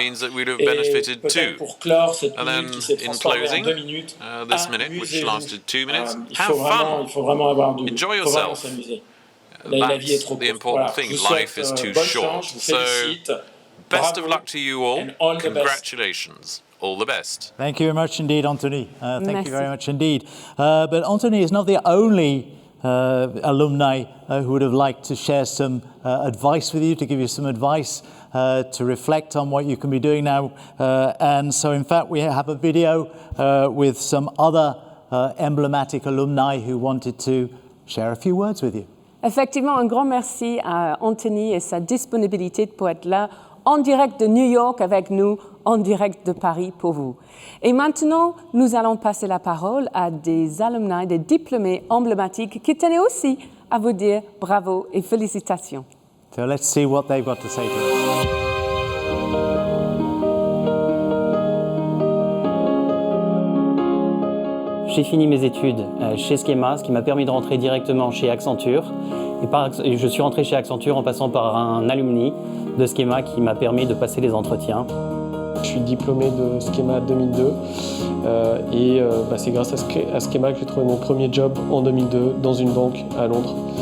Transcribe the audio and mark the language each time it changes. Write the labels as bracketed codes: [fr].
[fr] Et peut-être pour clore cette minute qui s'est transformée en 2 minutes, amusez-vous. Il faut vraiment avoir s'amuser. La vie est trop courte. Voilà. Je vous souhaite bonne chance, je vous félicite. [en] Best of luck to you all. Congratulations. All the best. Thank you very much indeed, Anthony. Thank you very much indeed. But Anthony is not the only alumni who would have liked to share some advice with you, to give you some advice, to reflect on what you can be doing now. And so, in fact, we have a video with some other emblematic alumni who wanted to share a few words with you. [fr] Effectivement, un grand merci à Anthony et sa disponibilité pour être là en direct de New York avec nous, en direct de Paris pour vous. Et maintenant, nous allons passer la parole à des alumni, des diplômés emblématiques qui tenaient aussi à vous dire bravo et félicitations. [en] So let's see what they've got to say to us. [fr] J'ai fini mes études chez Schema, ce qui m'a permis de rentrer directement chez Accenture. Et je suis rentré chez Accenture en passant par un alumni de Schema qui m'a permis de passer les entretiens. Je suis diplômé de Schema 2002 et c'est grâce à Schema que j'ai trouvé mon premier job en 2002 dans une banque à Londres.